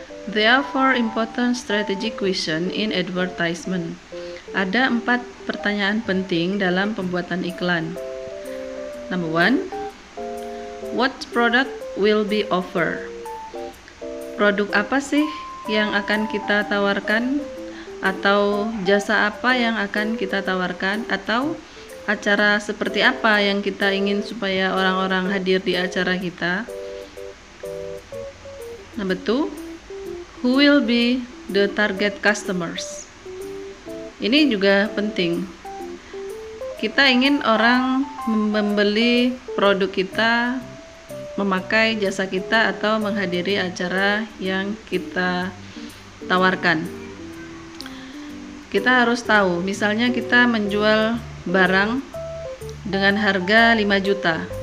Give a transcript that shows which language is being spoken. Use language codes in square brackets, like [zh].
[en] There are 4 important strategy question in advertisement. [id] Ada 4 pertanyaan penting dalam pembuatan iklan. [en] Number 1, what product will be offered? [id] Produk apa sih yang akan kita tawarkan? Atau jasa apa yang akan kita tawarkan? Atau acara seperti apa yang kita ingin supaya orang-orang hadir di acara kita? [en] Number 2, who will be the target customers? [id] Ini juga penting. Kita ingin orang membeli produk kita, memakai jasa kita, atau menghadiri acara yang kita tawarkan. Kita harus tahu, misalnya kita menjual barang dengan harga 5 juta.